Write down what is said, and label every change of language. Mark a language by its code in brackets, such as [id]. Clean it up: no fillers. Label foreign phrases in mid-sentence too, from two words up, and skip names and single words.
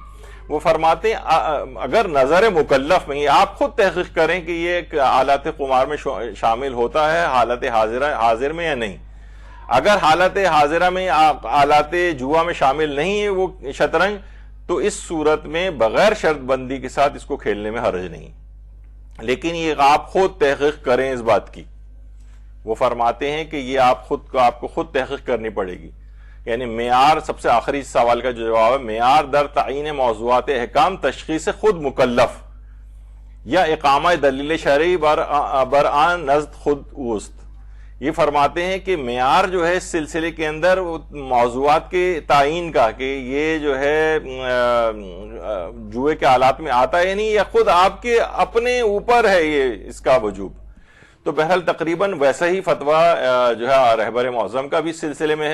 [ur] وہ فرماتے ہیں اگر نظر مکلف میں آپ خود تحقیق کریں کہ یہ ایک آلات قمار میں شامل ہوتا ہے حالت حاضر میں یا نہیں، اگر حالت حاضرہ میں آلات جوا میں شامل نہیں ہے وہ شطرنج، تو اس صورت میں بغیر شرط بندی کے ساتھ اس کو کھیلنے میں حرج نہیں، لیکن یہ آپ خود تحقیق کریں اس بات کی۔ وہ فرماتے ہیں کہ یہ آپ کو خود تحقیق کرنی پڑے گی، یعنی معیار، سب سے آخری سوال کا جو جواب ہے، [fa] معیار در تعین موضوعات احکام تشخیص خود مکلف یا اقامہ دلیل شرعی برآن نزد خود اوست۔ [ur] یہ فرماتے ہیں کہ معیار جو ہے اس سلسلے کے اندر موضوعات کے تعین کا، کہ یہ جو ہے جوئے کے آلات میں آتا ہے نہیں، یا خود آپ کے اپنے اوپر ہے یہ اس کا وجوب۔ تو بہرحال تقریباً ویسا ہی فتویٰ جو ہے رہبر معظم کا بھی اس سلسلے میں ہے.